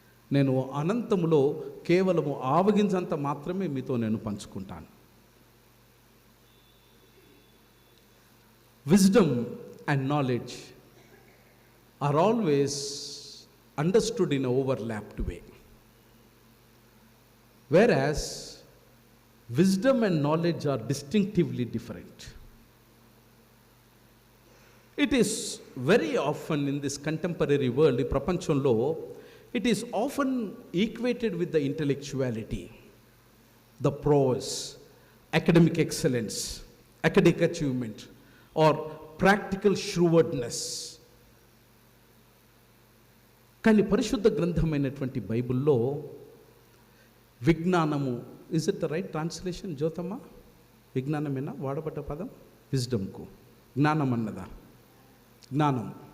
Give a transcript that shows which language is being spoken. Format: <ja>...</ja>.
<te>నేను అనంతములో కేవలము ఆవగించంత మాత్రమే మీతో నేను పంచుకుంటాను.</te> <en>Wisdom and knowledge are always understood in overlapped way. Whereas wisdom and knowledge are distinctively different. It is very often in this contemporary world, in</en> <te>prapanchamlo,</te> <en>it is often equated with the intellectuality, the prose, academic excellence, academic achievement, or practical shrewdness.</en> <te>కానీ పరిశుద్ధ గ్రంథమైనటువంటి బైబిల్లో విజ్ఞానము,</te> <en>Is it the right translation Jyothamma?</en> <te>విజ్ఞానమేనా వాడబడ్డ పదం? విజ్డమ్కు జ్ఞానం అన్నదా? జ్ఞానం.</te>